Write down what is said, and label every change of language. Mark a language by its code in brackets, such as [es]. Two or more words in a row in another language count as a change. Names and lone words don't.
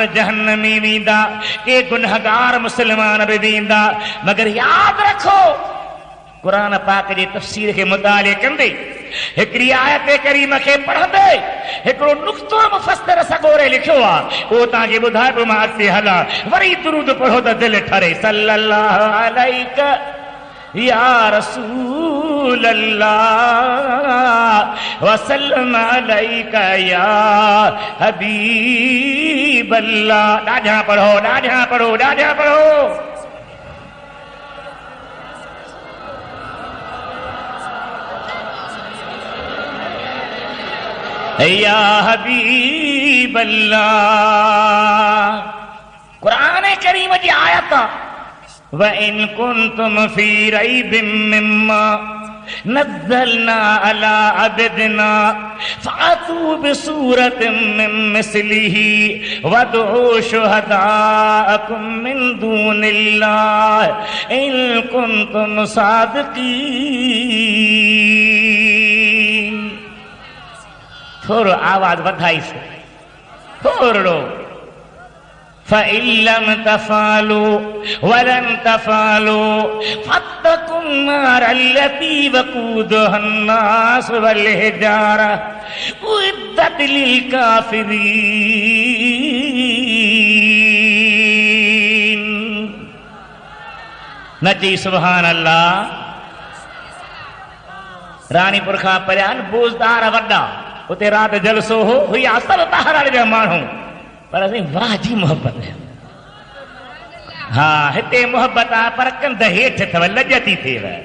[sd] जहन्नम में वेंदा के गुनहगार मुस्लमान बि वेंदा मगर यादि रखो क़ुरान पाक जे तफ़सीर खे मुताले कंदे हिकिड़ी आयत करीम खे पढ़ंदे हिकिड़ो नुक़्तो मुफ़स्सिर सगोरे लिखियो आहे उहो तव्हांखे ॿुधाए पियो मां अॻिते हलां वरी दुरूद पढ़ो त दिलि ठरे [ar] صلى الله عليك يا رسول الله وسلم عليك يا حبيب الله. [sd] ॾाढा पढ़ो ॾाढा पढ़ो ॾाढा पढ़ो [ar] يا حبيب الله. [sd] कुरान करीम जी आयत [ar] وإن كنتم في ريب مما نزلنا على عبدنا فأتوا بسورة من مثله وادعوا شهداءكم من دون الله إن كنتم صادقين. [sd] थोड़ो आवाज वधाई से थोड़ो [ar] فإن لم تفعلوا ولن تفعلوا فاتقوا النار التي وقودها الناس والحجارة أعدت للكافرين. नची سبحان الله. [sd] रानीपुर खां परियां बोज़दार वॾा उते राति जलसो हो हुई असर तहराड़ जा माण्हू पर असीं वाह जी मोहब्बत हा हिते मोहब्बत आहे पर कंध हेठि अथव लॼ थी थिएव